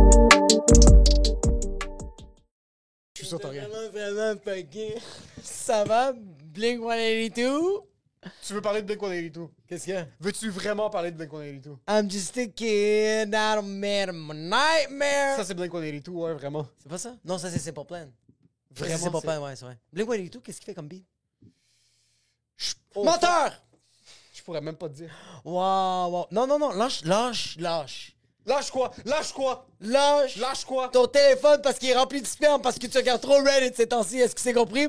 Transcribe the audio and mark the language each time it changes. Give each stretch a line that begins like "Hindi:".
French: Je suis sûr que t'as rien. Vraiment fucké. Ça va? Blink-182? Tu veux parler de Blink-182? Qu'est-ce qu'il y a? Veux-tu vraiment parler de Blink-182?
English: I'm just a kid out of my nightmare.
French: Ça, c'est Blink-182, ouais, vraiment. C'est pas ça? Non, ça, c'est Simple Plan. Vraiment, c'est Simple c'est- Plan, ouais, c'est vrai. Blink-182, qu'est-ce qu'il fait comme beat? Oh, Menteur! Je pourrais même pas te dire. Wow. Non, lâche. Lâche quoi? Lâche ton téléphone parce qu'il est rempli de spam parce que tu regardes trop Reddit ces temps-ci. Est-ce que c'est compris?